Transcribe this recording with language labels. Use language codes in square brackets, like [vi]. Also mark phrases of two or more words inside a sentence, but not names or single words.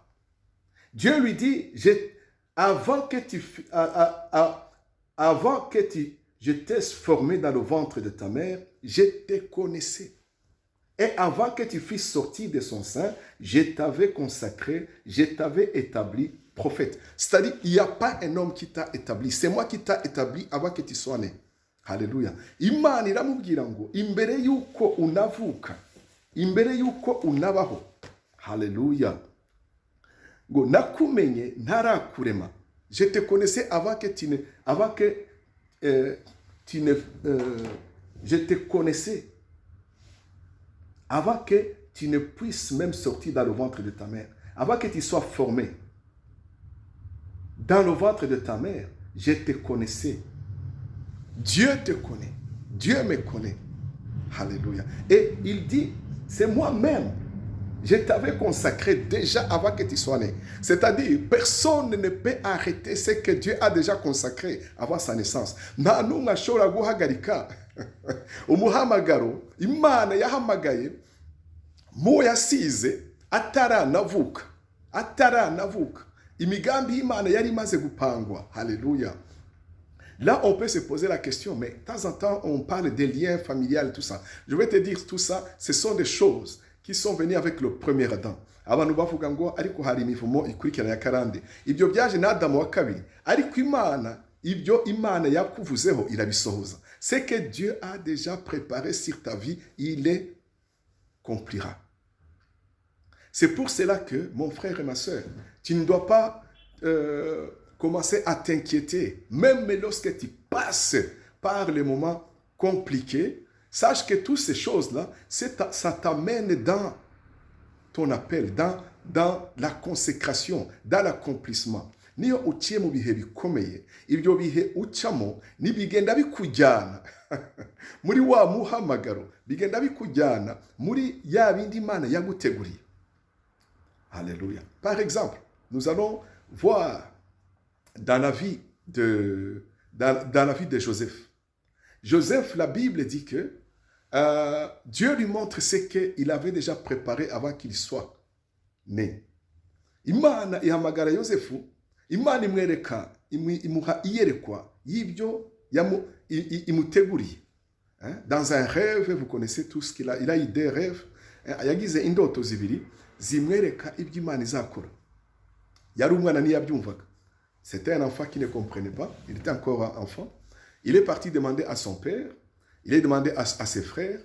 [fr] Dieu lui dit, avant que je t'ai formé dans le ventre de ta mère, je te connaissais. Et avant que tu fusses sorti de son sein, je t'avais consacré, je t'avais établi prophète. C'est-à-dire, il n'y a pas un homme qui t'a établi. C'est moi qui t'a établi avant que tu sois né. Alléluia. [rw] Imana iramubwira ngo imbere yuko unavuka, imbere yuko unabaho. Hallelujah. Ngo nakumenye ntarakurema. [fr] Je te connaissais avant que je te connaissais avant que tu ne puisses même sortir dans le ventre de ta mère, avant que tu sois formé dans le ventre de ta mère, je te connaissais. Dieu te connaît, Dieu me connaît. Alléluia. Et il dit, c'est moi-même. Je t'avais consacré déjà avant que tu sois né. C'est-à-dire, personne ne peut arrêter ce que Dieu a déjà consacré avant sa naissance. [rw] Nta n'umwe ashobora guhagarika umuhamagaro Imana yahamagaye mu yasize ataranavuka. Imigambi y'Imana yari imaze gupangwa. [fr] Alléluia. Là, on peut se poser la question, mais de temps en temps, on parle des liens familiales, tout ça. Je vais te dire, tout ça, ce sont des choses qui sont venues avec le premier Adam. [rw] Abantu bavuga ngo ariko hari imivumo ikurikirana ya karande. Ibyo byaje na Adamu wa kabiri. Ariko Imana, ibyo Imana yakuvuzeho irabisohoza. [fr] Ce que Dieu a déjà préparé sur ta vie, il les accomplira. C'est pour cela que, mon frère et ma soeur, tu ne dois pas commencer à t'inquiéter. Même lorsque tu passes par les moments compliqués, sache que toutes ces choses-là, ça t'amène dans ton appel, dans la consécration, dans l'accomplissement. [rw] Niyo uciye mu bihe bikomeye, ibyo bihe ucamo nibigenda bikujyana muri wa muhamagaro, bigenda bikujyana muri ya bindi Imana yaguteguriye. [fr] Alléluia. Par exemple, nous allons voir dans la vie de Joseph. Joseph, la Bible dit que Dieu lui montre ce qu'il avait déjà préparé avant qu'il soit né. [rw] Imana ihamagara Yosefu, Imana imwereka, imuha iyerekwa y'ibyo imuteguriye. [fr] Dans un rêve, vous connaissez tout ce qu'il a. Il a eu des rêves. [rw] Yagize indoto zibiri zimwereka ibyo Imana izakora. Yari umwana ntiyabyumvaga. [fr] C'était un enfant qui ne comprenait pas. Il était encore enfant. Il est parti demander à son père. Il est demandé à ses frères.